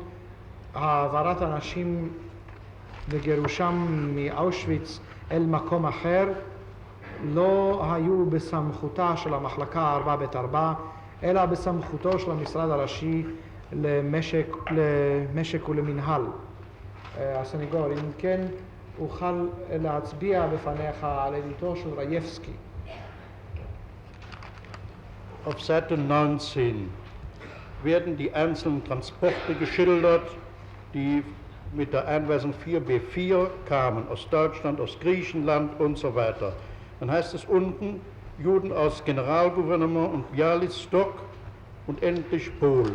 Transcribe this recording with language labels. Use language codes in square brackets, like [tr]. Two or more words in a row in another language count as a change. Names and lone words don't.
[he] העברת אנשים וגירושם מאושוויץ אל מקום אחר לא היו בסמכותה של המחלקה 4ב4, אלא בסמכותו של המשרד הראשי למשק ולמנהל. הסניגור, אם כן, אוכל להצביע בפניך על עדותו של רייבסקי. [de] Auf Seite 19 werden die einzelnen Transporte geschildert, die mit der Einweisung 4b4 kamen, aus Deutschland, aus Griechenland und so weiter. Dann heißt es unten, Juden aus Generalgouvernement und Białystok und endlich Polen.